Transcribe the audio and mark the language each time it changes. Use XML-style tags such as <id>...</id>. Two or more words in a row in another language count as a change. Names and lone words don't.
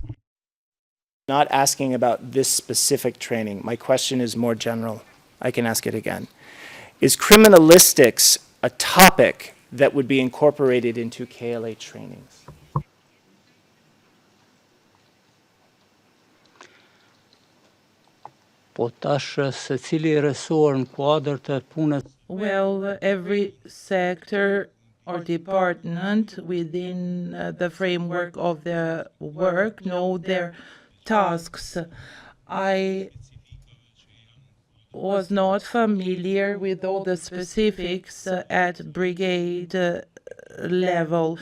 <en>Not asking about this specific training. My question is more general. I can ask it again. Is criminalistics a topic that would be incorporated into KLA trainings?</en> <sq>Po tash secili resor në kuadër të punës</sq> <en>Well, every sector or department within the framework of their work know their tasks. I was not familiar with all the specifics at brigade level.</en>